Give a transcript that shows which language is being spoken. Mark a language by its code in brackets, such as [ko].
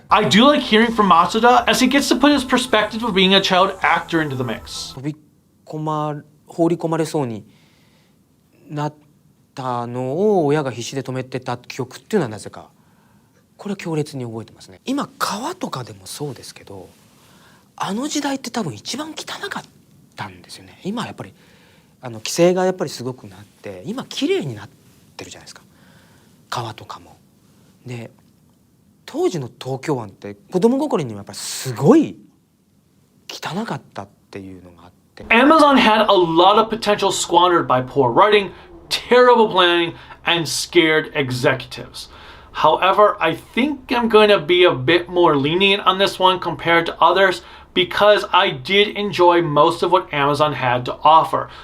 [en] I do like hearing from Matsuda as he gets to put his perspective of being a child actor into the mix. [ja] 放り込まれそうになったのを親が必死で止めてた記憶っていうのはなぜかこれは強烈に覚えてますね。今川とかでもそうですけど、あの時代って多分一番汚かったんですよね。今やっぱり規制がやっぱりすごくなって今綺麗になってるじゃないですか、川とかも。で当時の東京湾って子供心にもやっぱりすごい汚かったっていうのがあって。 [en] Amazon had a lot of potential squandered by poor writing, terrible planning, and scared executives. However, I think I'm going to be a bit more lenient on this one compared to others because I did enjoy most of what Amazon had to offer.